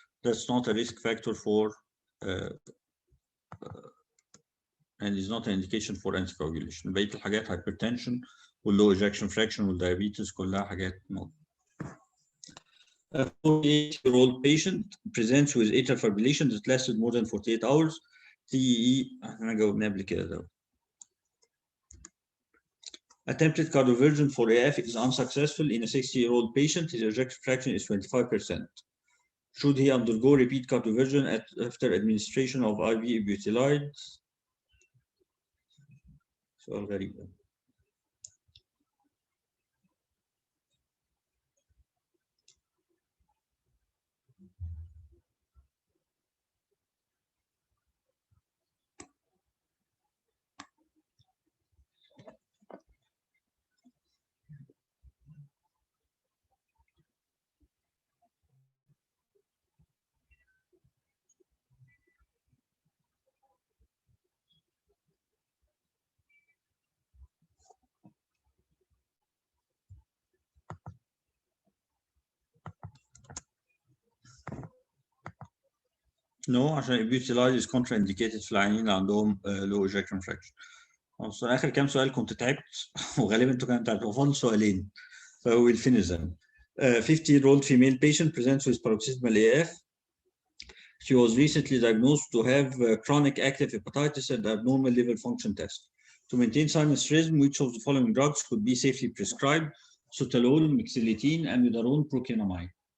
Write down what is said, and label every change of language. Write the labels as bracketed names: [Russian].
[English] That's not a risk factor for and is not an indication for anticoagulation. [Arabic] بقية الحاجات hypertension والlow ejection fraction والdiabetes كلها حاجات no. [English] A 48-year-old patient presents with atrial fibrillation that lasted more than 48 hours. [Arabic] TEE احنا جاوبنا قبل كده ده. [English] Attempted cardioversion for AF is unsuccessful in a 60-year-old patient. His ejection fraction is 25%. Should he undergo repeat cardioversion after administration of IV butylide? [Arabic] سؤال غريب. [English] No, [Arabic] عشان البيوتيلايز [English] is contraindicated [Arabic] في العيانين اللي عندهم [English] low ejection fraction. [Arabic] بس اخر كام سؤال كنت تعبت وغالبا انتوا كانوا تعبتوا فاضل سؤالين فويل [English] finish them. 50-year-old female patient presents with paroxysmal AF. She was recently diagnosed to have chronic active hepatitis and abnormal liver function test. To maintain sinus rhythm, which of the following drugs could be safely prescribed? Sotalol, mexiletine, amiodarone, prokinamide.